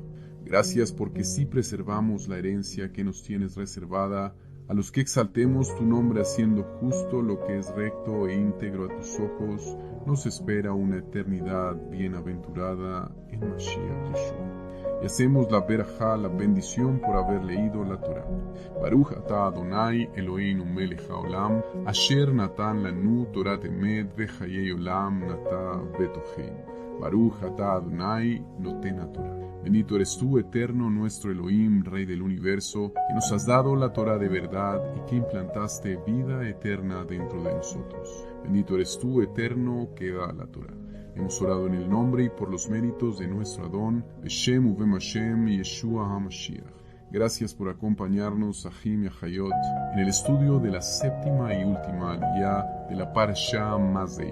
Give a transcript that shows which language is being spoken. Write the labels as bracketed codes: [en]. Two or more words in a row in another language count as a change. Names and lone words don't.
[es] Gracias porque sí preservamos la herencia que nos tienes reservada, a los que exaltemos tu nombre haciendo justo lo que es recto e íntegro a tus ojos, nos espera una eternidad bienaventurada en [he] משיח ישוע. [es] Y hacemos la berajá, la bendición por haber leído la Torah. [he] ברוך אתה אדוני אלוהינו מלך העולם, אשר נתן לנו תורת אמת וחיי עולם נטע בתוכנו. ברוך אתה אדוני נותן תורה. [es] Bendito eres tú, eterno, nuestro Elohim, Rey del universo, que nos has dado la Torah de verdad y que implantaste vida eterna dentro de nosotros. Bendito eres tú, eterno, que da la Torah. Hemos orado en el nombre y por los méritos de nuestro Adón, [he] בשם ובם השם ישוע המשיח. [es] Gracias por acompañarnos, Ahim y Ahayot, en el estudio de la séptima y última aliyá de la Parashá Mazei.